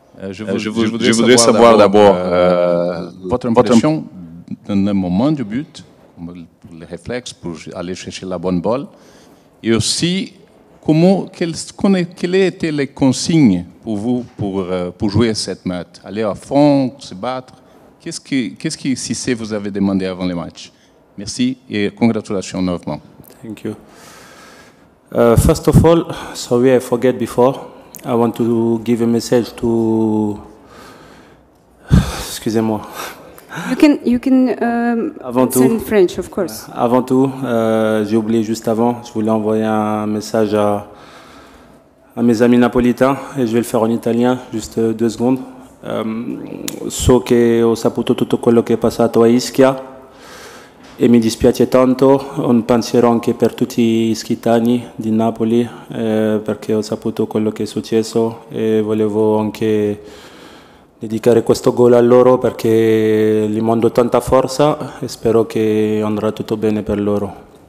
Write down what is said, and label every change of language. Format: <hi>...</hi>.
<fr>Je voudrais savoir d'abord votre impression dans le moment du but, les réflexes pour aller chercher la bonne balle, et aussi quelles étaient les consignes pour vous pour jouer cette match? Aller à fond, se battre? Qu'est-ce que Cissé vous avez demandé avant le match? Merci et congratulations novement.</fr> <en>Thank you. First of all, sorry I forget before. I want to give a message to...</en> <fr>Excusez-moi.</fr> <en>You can send French, of course.</en> <fr>Avant tout, j'ai oublié juste avant, je voulais envoyer un message à mes amis napolitains et je vais le faire en italien, juste 2 secondes.</fr> <it>So che ho saputo tutto quello che è passato a Ischia e mi dispiace tanto, un pensiero anche per tutti gli ischitani di Napoli perché ho saputo quello che è successo e volevo anche dedicare questo gol a loro perché gli mando tanta forza e spero che andrà tutto bene per loro.</it>